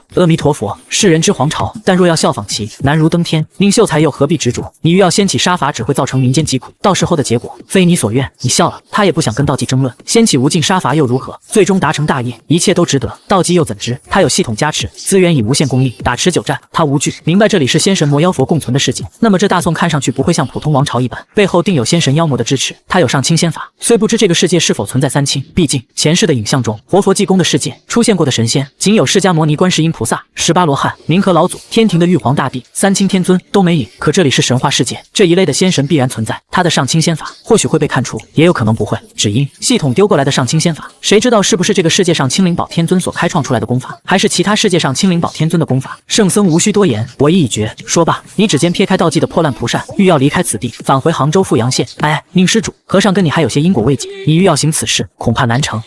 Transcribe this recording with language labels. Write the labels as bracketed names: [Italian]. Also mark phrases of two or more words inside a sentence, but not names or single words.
[Chinese] 阿彌陀佛，世人之皇朝，但若要效仿其，難如登天。寧秀才又何必執着？你欲要掀起殺伐，只會造成民間疾苦，到時候的結果非你所願。你笑了，他也不想跟道濟爭論，掀起無盡殺伐又如何？最終達成大業，一切都值得。道濟又怎知？他有系統加持，資源以無限供應，打持久戰，他無懼。明白這裡是仙神魔妖佛共存的世界，那麼這大宋看上去不會像普通王朝一般，背後定有仙神妖魔的支持。他有上清仙法，雖不知這個世界是否存在三清，畢竟前世的影像中，活佛濟公的世界出現過的神仙，僅有釋迦牟尼、觀世音菩薩、18羅漢、冥河老祖、天庭的玉皇大帝、三清天尊都沒影。可這裡是神話世界，這一類的仙神必然存在。他的上清仙法或許會被看出，也有可能不會。只因系統丟過來的上清仙法，誰知道是不是這個世界上青靈寶天尊所開創出來的功法，還是其他世界上青靈寶天尊的功法？聖僧無需多言，我意已決。說罷，你指尖撇開道濟的破爛蒲扇，欲要離開此地，返回杭州富陽縣。哎，寧施主，和尚跟你還有些因果未解，你欲要行此事，恐怕難成。